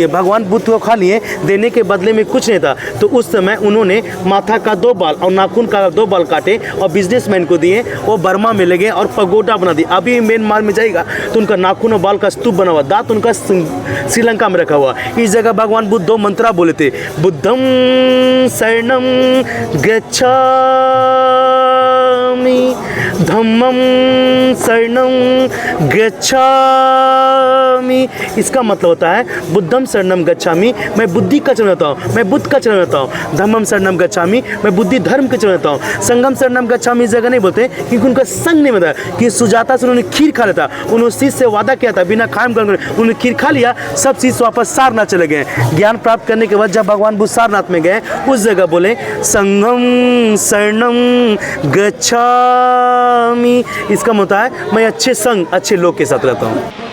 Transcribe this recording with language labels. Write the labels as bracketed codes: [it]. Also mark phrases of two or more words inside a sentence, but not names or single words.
[hi] भगवान बुद्ध को खा लिए, देने के बदले में कुछ नहीं था। तो उस समय उन्होंने माथा का 2 बाल और नाखून का 2 बाल काटे और बिजनेसमैन को दिए। वो बर्मा में लगे और पगोडा बना दिया। अभी म्यांमार में जाएगा तो उनका नाखून और बाल का स्तूप बना हुआ, दांत उनका श्रीलंका में रखा हुआ। इस जगह भगवान बुद्ध 2 मंत्रा बोले थे, [pi] बुद्धम शरणम गच्छामि, धम्मम शरणम गच्छामि। [hi] इसका मतलब होता है [pi] बुद्धम शरणम गच्छामि, [hi] मैं बुद्धि का चरण लेता हूँ, मैं बुद्ध का चरण लेता हूँ। [pi] धम्मम शरणम गच्छामि, [hi] मैं बुद्धि धर्म का चरण लेता हूँ। [pi] संगम शरणम गच्छामि [hi] इस जगह नहीं बोलते क्योंकि उनका संग नहीं मिलता कि सुजाता से उन्होंने खीर खा लेता। उन्होंने शिष्य से वादा किया था बिना खाम कर उन्होंने खीर खा लिया, सब शिष्य वापस सारनाथ चले गए। ज्ञान प्राप्त करने के बाद जब भगवान बुद्ध सारनाथ में गए उस जगह बोले [pi] संगम शरणम गच्छामि। [hi] इसका मतलब है मैं अच्छे संग, अच्छे लोग के साथ रहता हूँ।